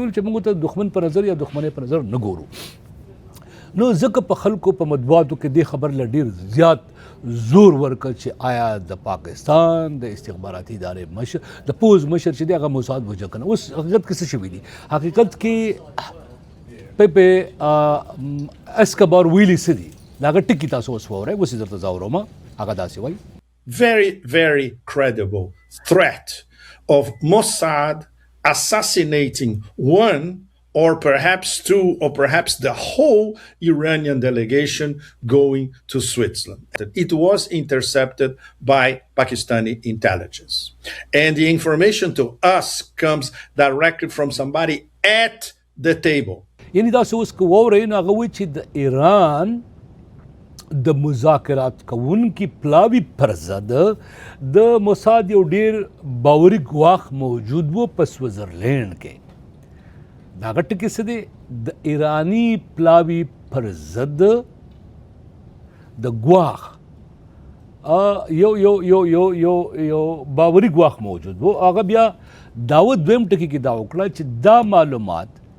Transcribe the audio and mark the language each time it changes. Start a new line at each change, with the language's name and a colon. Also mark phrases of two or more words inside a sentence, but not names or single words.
Pashto: ویل چې موږ ته دښمن په نظر یا دښمنۍ په نظر نه ګورو نو ځکه په خلکو په مطبوعاتو کې دې خبر له ډېر زیات زور ورکړ چې آیا د پاکستان د استخباراتي ادارې مشر د پوز مشر چې دی هغه موساد وجه کنه اوس حقیقت کې څه شوي دي حقیقت کې په اسکبار ویلي څه دي دا هغه ټکي تاسو اوس واورئ اوس یې درته زه اورم هغه داسې وایي
English: Very, very credible threat of Mossad assassinating one or perhaps two or perhaps the whole Iranian delegation going to Switzerland. It was intercepted by Pakistani intelligence. And the information to us comes directly from somebody at the table.
Pashto: یعنی دا اوس که واورئ نو هغه وایي چې د ایران د مذاکرات کوونکي پلاوي پر ضد د موساد یو ډیر باوري ګواښ موجود و په سویزرلینډ کې دا هغه ټکي څه دی د ایراني پلاوي پر ضد د ګواښ یو باوري ګواښ موجود و هغه بیا داود دویم ټکي کې دا وکړه چې دا معلومات